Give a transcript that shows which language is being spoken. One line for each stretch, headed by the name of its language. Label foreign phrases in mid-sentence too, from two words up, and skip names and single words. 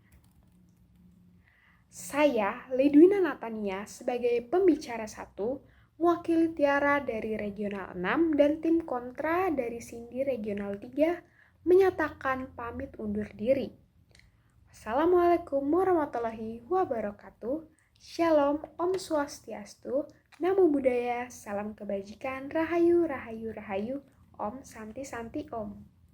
Indonesian: Saya, Ledwina Natania, sebagai pembicara 1, mewakili Tiara dari Regional 6 dan tim kontra dari Cindy Regional 3, menyatakan pamit undur diri.
Arabic: السلام عليكم ورحمة الله وبركاته.
Indonesian: Shalom,
Sanskrit: Om Swastiastu,
Pali: Namo Buddhaya,
Indonesian: salam kebajikan,
Javanese: rahayu, rahayu, rahayu,
Sanskrit: Om Santi Santi Om.